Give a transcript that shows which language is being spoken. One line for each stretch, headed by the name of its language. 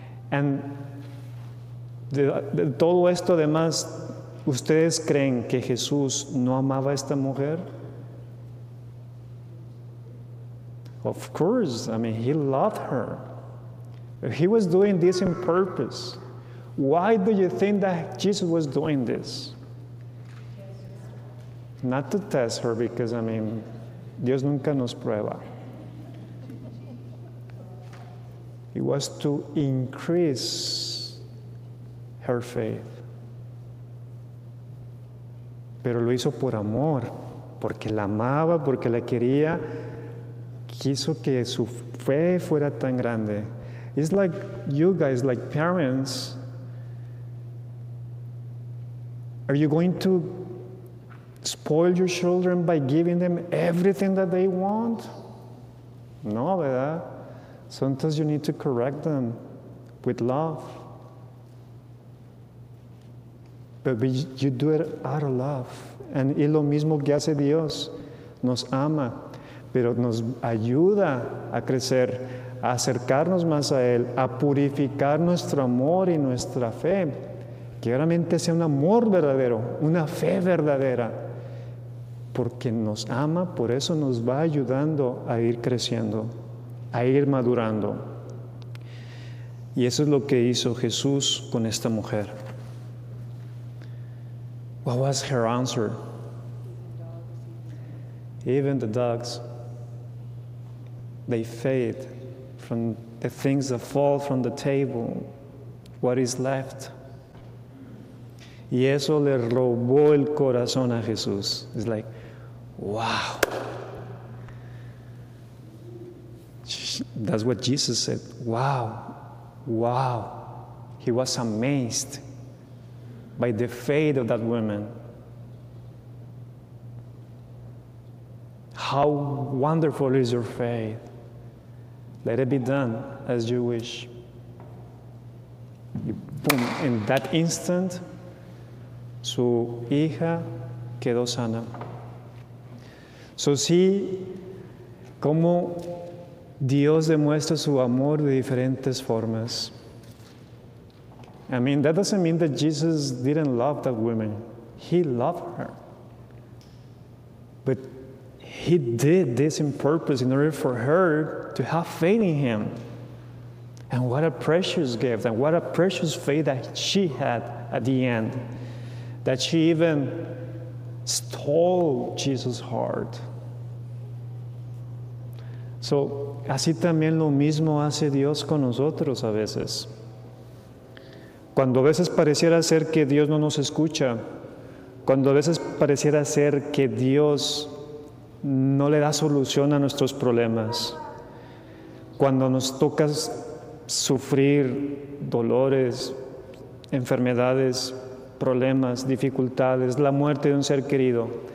Spanish: And de todo esto además, ¿ustedes creen que Jesús no amaba a esta mujer?
English: Of course, I mean, he loved her. He was doing this on purpose. Why do you think that Jesus was doing this? Not to test her, because, I mean,
Spanish: Dios nunca nos prueba.
English: It was to increase her faith.
Spanish: Pero lo hizo por amor, porque la amaba, porque la quería. Quiso que su fe fuera tan grande.
English: It's like you guys, like parents. Are you going to spoil your children by giving them everything that they want?
Spanish: No, ¿verdad?
English: Sometimes you need to correct them with love. But you do it out of love.
Spanish: And es lo mismo que hace Dios. Nos ama, pero nos ayuda a crecer, a acercarnos más a Él, a purificar nuestro amor y nuestra fe. Que realmente sea un amor verdadero, una fe verdadera. Porque nos ama, por eso nos va ayudando a ir creciendo, a ir madurando. Y eso es lo que hizo Jesús con esta mujer.
English: What was her answer? Even the dogs, they fade from the things that fall from the table, what is left.
Spanish: Y eso le robó el corazón a Jesús.
English: It's like, wow. That's what Jesus said. Wow. Wow. He was amazed by the faith of that woman. How wonderful is your faith. Let it be done as you wish. Boom. In that instant,
Spanish: su hija quedó sana.
English: So see
Spanish: cómo Dios demuestra su amor de diferentes formas.
English: I mean, that doesn't mean that Jesus didn't love that woman. He loved her. But he did this in purpose in order for her to have faith in him. And what a precious gift, and what a precious faith that she had at the end, that she even stole Jesus' heart.
Spanish: So, así también lo mismo hace Dios con nosotros a veces. Cuando a veces pareciera ser que Dios no nos escucha, cuando a veces pareciera ser que Dios no le da solución a nuestros problemas, cuando nos toca sufrir dolores, enfermedades, problemas, dificultades, la muerte de un ser querido.